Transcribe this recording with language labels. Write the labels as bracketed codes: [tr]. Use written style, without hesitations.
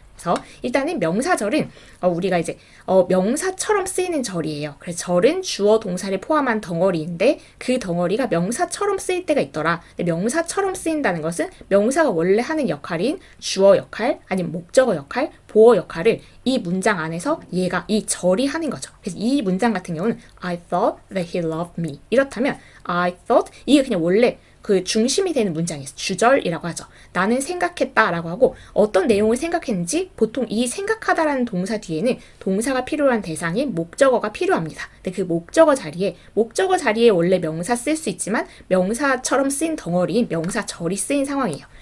[ko] 그래서 일단은 명사절은 우리가 이제 명사처럼 쓰이는 절이에요. 그래서 절은 주어 동사를 포함한 덩어리인데 그 덩어리가 명사처럼 쓰일 때가 있더라. 근데 명사처럼 쓰인다는 것은 명사가 원래 하는 역할인 주어 역할 아니면 목적어 역할, 보어 역할을 이 문장 안에서 얘가 이 절이 하는 거죠. 그래서 이 문장 같은 경우는 [en] I thought that he loved me. [ko] 이렇다면 I thought 이게 그냥 원래 그 중심이 되는 문장이에요. 주절이라고 하죠. 나는 생각했다라고 하고 어떤 내용을 생각했는지 보통 이 생각하다라는 동사 뒤에는 동사가 필요한 대상인 목적어가 필요합니다. 근데 그 목적어 자리에 원래 명사 쓸 수 있지만 명사처럼 쓰인 덩어리인 명사절이 쓰인 상황이에요.